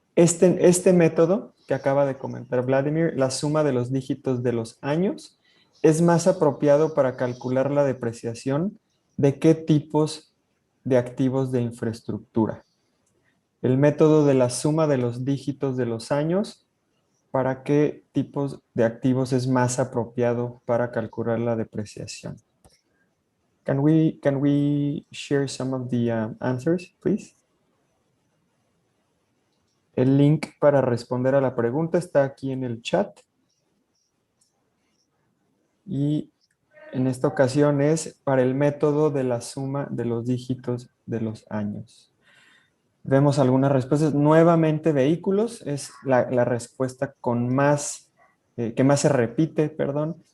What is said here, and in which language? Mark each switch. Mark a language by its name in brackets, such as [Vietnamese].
[Spanish] Este método que acaba de comentar Vladimir, la suma de los dígitos de los años, es más apropiado para calcular la depreciación de qué tipos de activos de infraestructura. El método de la suma de los dígitos de los años, ¿para qué tipos de activos es más apropiado para calcular la depreciación? [English] Can we share some of the answers, please? [Spanish] El link para responder a la pregunta está aquí en el chat. Y en esta ocasión es para el método de la suma de los dígitos de los años. Vemos algunas respuestas. Nuevamente, vehículos es la respuesta con más, que más se repite, perdón.